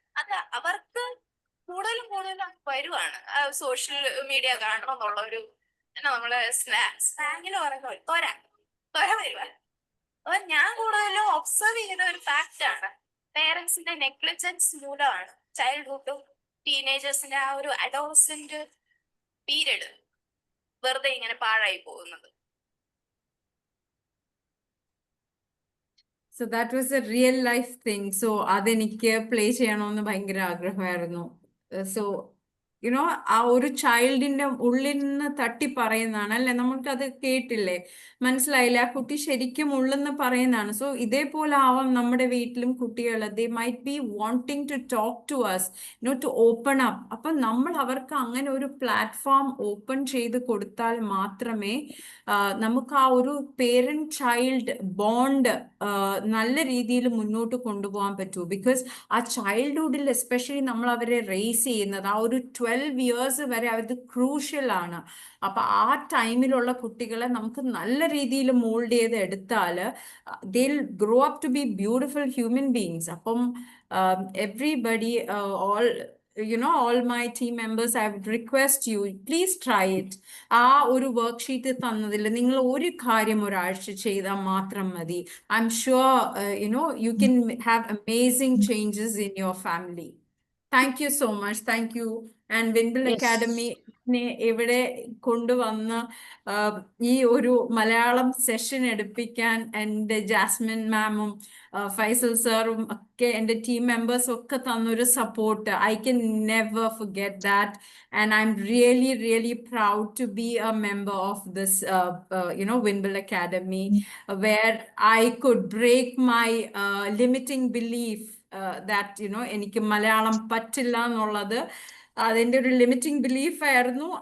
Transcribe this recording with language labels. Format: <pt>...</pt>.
<ml>അത് അവർക്ക് കൂടുതലും വരുവാണ് സോഷ്യൽ മീഡിയ കാണണം എന്നുള്ള ഒരു നമ്മള് സ്ലാങ്ങില് പറയുന്ന തൊര വരുവാ. അപ്പൊ ഞാൻ കൂടുതലും ഒബ്സർവ് ചെയ്യുന്ന ഒരു ഫാക്ട് ആണ്, പേരൻസിന്റെ നെഗ്ലിജൻസ് മൂലമാണ് ചൈൽഡ്ഹുഡും ടീനേജേഴ്സിന്റെ ആ ഒരു അഡോളസെന്റ് പീരീഡ് വെറുതെ ഇങ്ങനെ പാഴായി പോകുന്നത്.</ml> <en>So that was a real life thing. So</en> <ml>അതെനിക്ക് പ്ലേ ചെയ്യണമെന്ന് ഭയങ്കര ആഗ്രഹമായിരുന്നു.</ml> <en>So</en> <ml>യുനോ ആ ഒരു ചൈൽഡിന്റെ ഉള്ളിൽ നിന്ന് തട്ടി പറയുന്നതാണ് അല്ലെ, നമുക്കത് കേട്ടില്ലേ, മനസ്സിലായില്ലേ, ആ കുട്ടി ശരിക്കും ഉള്ളെന്ന് പറയുന്നതാണ്.</ml> <en>so</en> <ml>ഇതേപോലെ ആവാം നമ്മുടെ വീട്ടിലും കുട്ടികൾ,</ml> <en>They might be wanting to talk to us, to open up.</en> <ml>അപ്പൊ നമ്മൾ അവർക്ക് അങ്ങനെ ഒരു പ്ലാറ്റ്ഫോം ഓപ്പൺ ചെയ്ത് കൊടുത്താൽ മാത്രമേ നമുക്ക് ആ ഒരു പേരന്റ് ചൈൽഡ് ബോണ്ട് നല്ല രീതിയിൽ മുന്നോട്ട് കൊണ്ടുപോകാൻ പറ്റൂ. ബിക്കോസ് ആ ചൈൽഡ്ഹുഡിൽ എസ്പെഷ്യലി നമ്മൾ അവരെ റേസ് ചെയ്യുന്നത് ആ ഒരു 12 ഇയേഴ്സ് വരെ അത് ക്രൂഷ്യൽ ആണ്. അപ്പൊ ആ ടൈമിലുള്ള കുട്ടികളെ നമുക്ക് നല്ല രീതിയിൽ മോൾഡ് ചെയ്ത് എടുത്താൽ</ml> <en>they'll grow up to be beautiful human beings.</en> <ml>അപ്പം</ml> <en>everybody, all my team members, I would request you, please try it.</en> <ml>ആ ഒരു വർക്ക്ഷീറ്റ് തന്നതിൽ നിങ്ങൾ ഒരു കാര്യം ഒരാഴ്ച ചെയ്താൽ മാത്രം മതി.</ml> <en>I'm sure you can have amazing changes in your family. Thank you so much. Thank you. And Winville Yes.</en> <ml>Academy ഇവിടെ കൊണ്ടുവന്ന് ഈ ഒരു മലയാളം സെഷൻ എടുപ്പിക്കാൻ എൻ്റെ ജാസ്മിൻ മാമും ഫൈസൽ സാറും ഒക്കെ എൻ്റെ ടീം മെമ്പേഴ്സും ഒക്കെ തന്നൊരു support,</ml> <en>I can never forget that. And I'm really, really proud to be a member of this, Winville Academy, where I could break my limiting belief that,</en> <ml>എനിക്ക് മലയാളം പറ്റില്ല എന്നുള്ളത്, അതിൻ്റെ ഒരു ലിമിറ്റിംഗ് ബിലീഫ് ആയിരുന്നു.</ml>